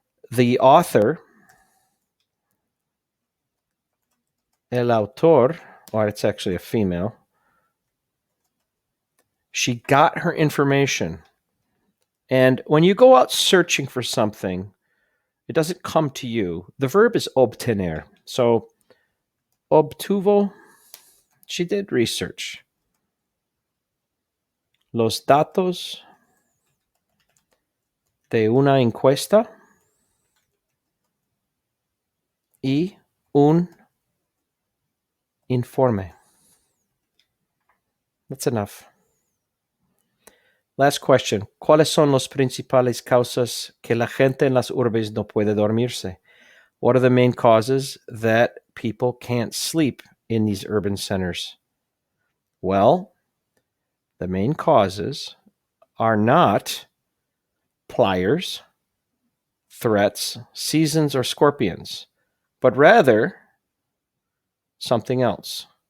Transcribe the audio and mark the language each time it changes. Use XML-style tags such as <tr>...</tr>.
<en>The author, el autor, or it's actually a female, she got her information. And when you go out searching for something, it doesn't come to you. The verb is obtener. So, obtuvo, she did research.</en> <es>Los datos de una encuesta y un informe.</es> <en>That's enough. Last question.</en> <es>¿Cuáles son las principales causas que la gente en las urbes no puede dormirse?</es> <en>What are the main causes that people can't sleep in these urban centers? Well, the main causes are not pliers, threats, seasons, or scorpions, but rather something else.</en>